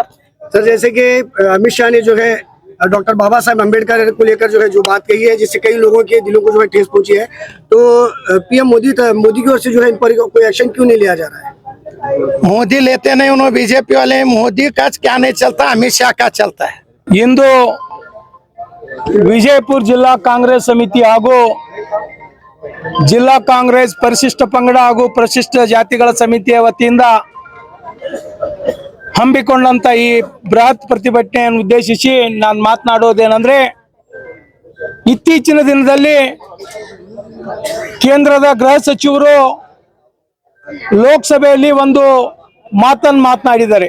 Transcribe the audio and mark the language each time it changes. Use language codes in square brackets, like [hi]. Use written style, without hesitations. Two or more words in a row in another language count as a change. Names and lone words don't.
[hi] सर जैसे कि अमित शाह ने जो है डॉक्टर बाबा साहब अम्बेडकर को लेकर जो है जो बात कही है, जिससे कई लोगों के दिलों को जो है ठेस पहुंची है, तो PM मोदी की ओर से जो है इन पर कोई एक्शन क्यों नहीं लिया जा रहा है? मोदी लेते नहीं, उन्होंने BJP वाले। मोदी का क्या नहीं चलता, अमित शाह का चलता है। [kn] ಇಂದು ವಿಜಯಪುರ ಜಿಲ್ಲಾ ಕಾಂಗ್ರೆಸ್ ಸಮಿತಿ ಹಾಗೂ ಜಿಲ್ಲಾ ಕಾಂಗ್ರೆಸ್ ಪರಿಶಿಷ್ಟ ಪಂಗಡ ಹಾಗೂ ಪರಿಶಿಷ್ಟ ಜಾತಿಗಳ ಸಮಿತಿಯ ವತಿಯಿಂದ ಹಮ್ಮಿಕೊಂಡಂತ ಈ ಬೃಹತ್ ಪ್ರತಿಭಟನೆಯನ್ನು ಉದ್ದೇಶಿಸಿ ನಾನು ಮಾತನಾಡೋದೇನೆಂದ್ರೆ, ಇತ್ತೀಚಿನ ದಿನದಲ್ಲಿ ಕೇಂದ್ರದ ಗೃಹ ಸಚಿವರು ಲೋಕಸಭೆಯಲ್ಲಿ ಒಂದು ಮಾತನಾಡಿದ್ದಾರೆ.